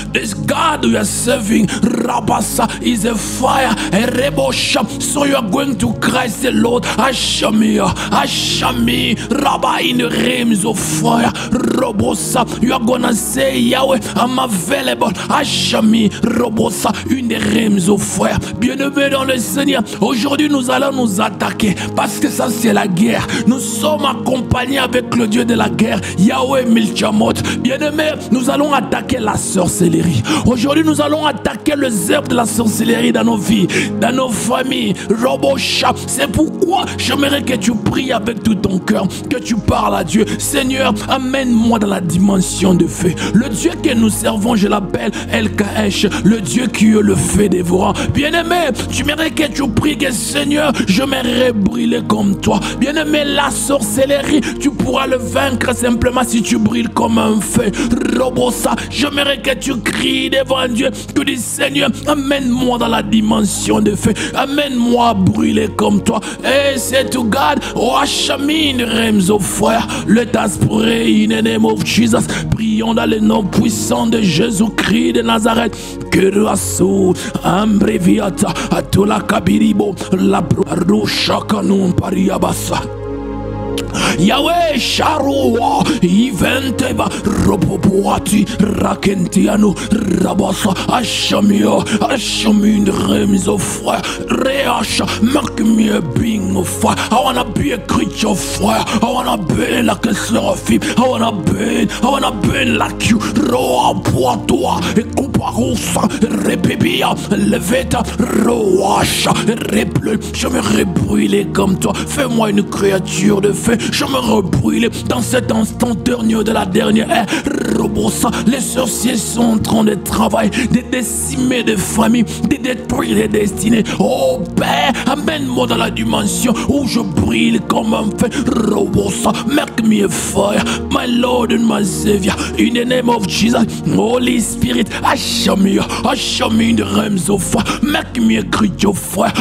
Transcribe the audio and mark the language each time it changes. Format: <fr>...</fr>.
<en>This God we are serving, Rabasa, is a fire, a rebel shop. So you are going to Christ the Lord, usher me, Rabba, in the realms of fire, Robosa. You are gonna say, Yahweh, I'm available. Hachami, Robosa, une des realms au fire.</en> <fr>Bien-aimés dans le Seigneur, aujourd'hui nous allons nous attaquer parce que ça c'est la guerre. Nous sommes accompagnés avec le Dieu de la guerre, Yahweh Milchamot. Bien-aimés, nous allons attaquer la sorcellerie. Aujourd'hui nous allons attaquer les œuvres de la sorcellerie dans nos vies, dans nos familles. Robosha, c'est pourquoi j'aimerais que tu pries avec tout ton cœur, que tu parles à Dieu. Seigneur, amène-moi dans la dimension de feu. Le Dieu que nous servons, je l'appelle El Kaesh, le Dieu qui est le feu dévorant. Bien-aimé, tu mérites que tu pries que Seigneur, je m'aimerais brûler comme toi. Bien-aimé, la sorcellerie, tu pourras le vaincre simplement si tu brilles comme un feu. Robosa, je mérites que tu cries devant Dieu, tu dis Seigneur, amène-moi dans la dimension de feu, amène-moi à brûler comme toi. Et c'est</fr> <en>to God, wash me in the realms of fire. Let us pray in the name of Jesus.</en> <fr>Prions dans le nom puissant de Jésus-Christ de Nazareth. Que rasso ambreviata atola kabiribo la rocha kanum pariabasa. Yahweh Sharoa Iventeva Roboboati Rakentiano Rabasa Ashamia Ashamin</fr> <en>realms of fire Reasha make me a being of fire. I wanna be a creature of fire. I wanna burn like a seraphim. I wanna burn like you. Roa Poitoa Ekuparosa Rebebia Leveta Roasha Reple.</en> <fr>Je me rebrûler comme toi. Fais-moi une créature de feu. Je me rebrûle dans cet instant dernier de la dernière ère. Robosa, les sorciers sont en train de travailler, de décimer des familles, de détruire les destinées. Oh Père, amène-moi dans la dimension où je brille comme un feu.</fr> <en>Robosa, make me a fire, my Lord and my Savior. In the name of Jesus, Holy Spirit, usher me in the realms of fire. Make me a creature of fire.</en>